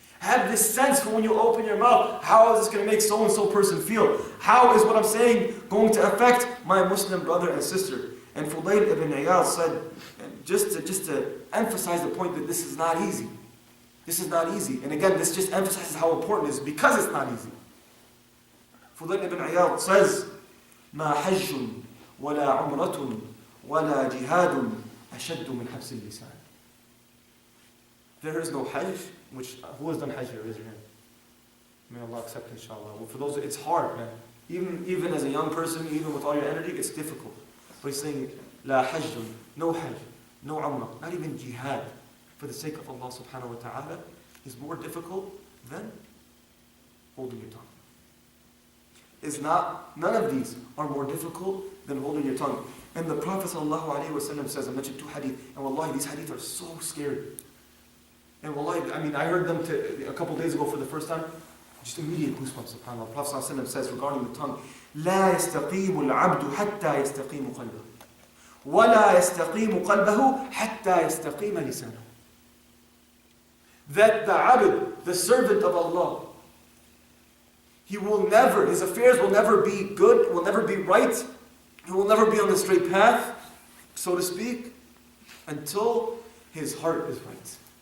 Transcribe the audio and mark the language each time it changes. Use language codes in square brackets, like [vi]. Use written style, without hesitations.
[en] Have this sense for when you open your mouth, how is this going to make so-and-so person feel? How is what I'm saying going to affect my Muslim brother and sister? And Fudayl ibn Iyad said, just to emphasize the point that this is not easy. This is not easy. And again, this just emphasizes how important it is because it's not easy. [ar] Fudayl ibn Iyad [en] says, [ar] ما حج ولا عمرة ولا جهاد أشد من حبس اللسان. [en] There is no Hajj, which, who has done Hajj here? Raise your hand. May Allah accept, inshallah. Well, for those, it's hard, man. Even as a young person, even with all your energy, it's difficult. But he's saying, La Hajj, no Hajj, no Umrah, not even jihad, for the sake of Allah subhanahu wa ta'ala, is more difficult than holding your tongue. None of these are more difficult than holding your tongue. And the Prophet sallallahu alaihi wasallam says, I mentioned 2 hadith, and wallahi, these hadith are so scary. And wallahi, I heard them a couple days ago for the first time. Just immediate goosebumps, subhanAllah. Prophet sallallahu alaihi wasallam says regarding the tongue, [ar] لا يستقيم العبد حتى يستقيم قلبه ولا يستقيم قلبه حتى يستقيم لسانه. [en] That the abd, the servant of Allah, his affairs will never be good, will never be right, he will never be on the straight path, so to speak, until his heart is right.